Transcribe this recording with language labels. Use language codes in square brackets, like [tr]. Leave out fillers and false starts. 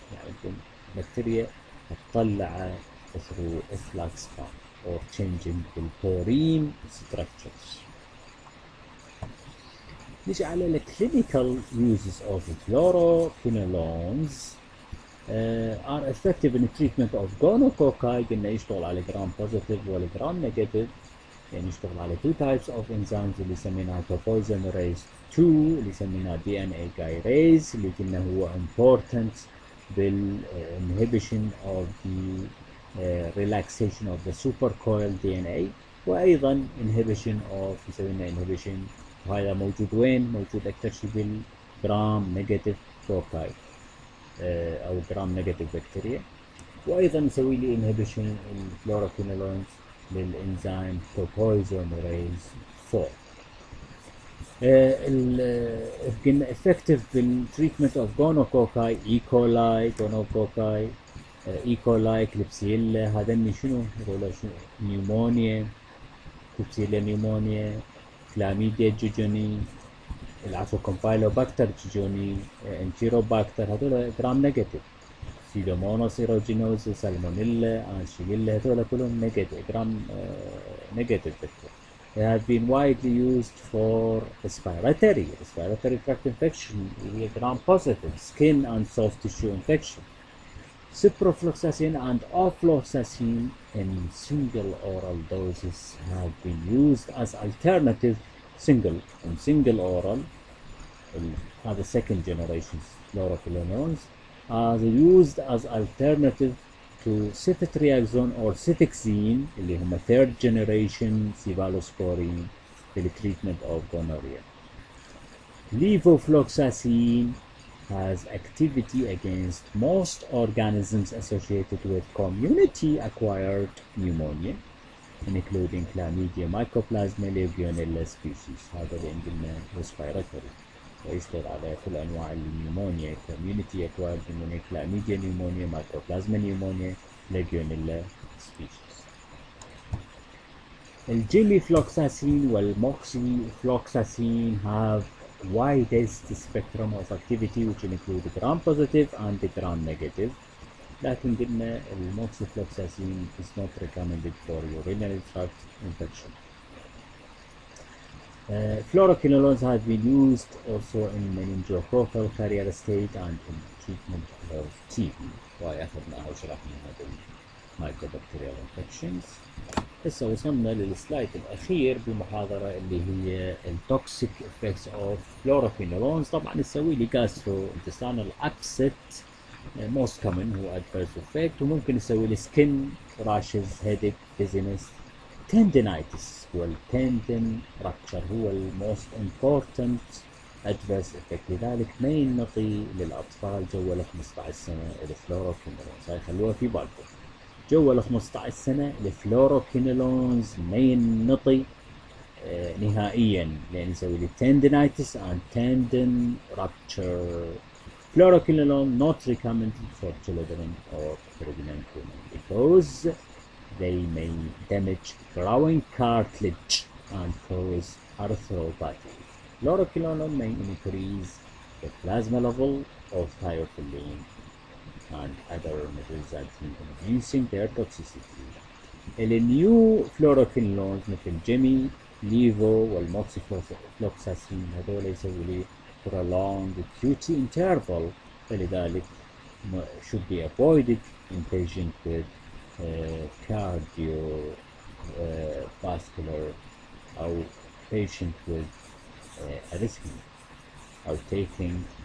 [ar] يعني البكتيريا تطلع [en] through efflux pump or changing the porine structures. [ar] نيجي على ال [en] clinical uses of fluoroquinolones are effective in the treatment of gonococci. قلنا يشتغل على gram positive ولا gram negative، يعني يشتغل على two types of enzymes اللي يسمينها topoisomerase 2 اللي يسمينها DNA gyrase اللي قلنا هو important بال inhibition of the relaxation of the supercoiled DNA، وأيضا inhibition of يسوينا inhibition، وهذا موجود وين؟ موجود أكثر شيء بالجرام نيجاتيف كوكاي أو جرام نيجاتيف بكتيريا، وأيضا يسوي لي inhibition الفلوروكينولونز للإنزيم topoisomerase 4. [ar] قلنا [en] effective بالtreatment of gonococci، E. coli، gonococci، E. [ar] coli، كليبسيلا، هذني شنو؟ هذول شنو؟ نيومونيا، كليبسيلا نيومونيا، كلاميديا جيجوني، العفو كومبايلوباكتر جيجوني، انتيروباكتر، هذول جرام نيجاتيف. سيدوموناس ايروجينوز، سالمونيلا، انشيليلا، هذول كلهم نيجاتيف جرام نيجاتيف بكتيريا. [en] They have been widely used for respiratory tract infection, gram positive, skin and soft tissue infection. Ciprofloxacin and ofloxacin in single oral doses have been used as alternative single oral. The second generation fluoroquinolones are used as alternative to ceftriaxone or cefixime [ar] اللي هم [en] third generation cephalosporin for the treatment of gonorrhea. Levofloxacin has activity against most organisms associated with community-acquired pneumonia, including Chlamydia, Mycoplasma, Legionella species. [ar] هذا اللي عندنا respiratory. ويشتغل على كل أنواع النيومونيا، [en] community acquired pneumonia، Chlamydia pneumonia، Mycoplasma pneumonia، Legionella species. الجيميفلوكساسين والموكسيفلوكساسين have widest spectrum of activity which include gram positive and gram negative. [ar] لكن قلنا الموكسيفلوكساسين [en] is not recommended for urinary tract infection. Fluoroquinolones have been used also in meningococcal carrier state and in treatment of TB. [ar] وأخذناها وشرحنا هذا المايكروبكتيريال infections. هسه وصلنا للسلايد الأخير بالمحاضرة اللي هي التوكسيك [en] effects of fluoroquinolones. [ar] طبعا نسوي لي [en] gastrointestinal upset most common هو adverse effect، [ar] وممكن نسوي لي [en] skin rashes, headache, dizziness، tendinitis والtendon rupture هو الموست important adverse effect. [ar] لذلك ما ينطي للأطفال جوال 15 سنة الفلوروكينولونز، هاي خلوها في بالكم. جوال 15 سنة الفلوروكينولونز ما ينطي نهائيا لأن يسوي لي [en] tendinitis and tendon rupture. Fluoroquinolone not recommended for children or pregnant women because they may damage growing cartilage and cause arthropathy. Fluoroquinolone may increase the plasma level of thiophylline and other resulting in reducing their toxicity. [ar] النيو fluoroquinolones مثل جيمي، ليفو والموكسيفلوكساسين هذول يسوي لي [en] prolonged QT interval [ar] فلذلك [en] should be avoided in patient with cardiovascular أو patient with arrhythmia أو taking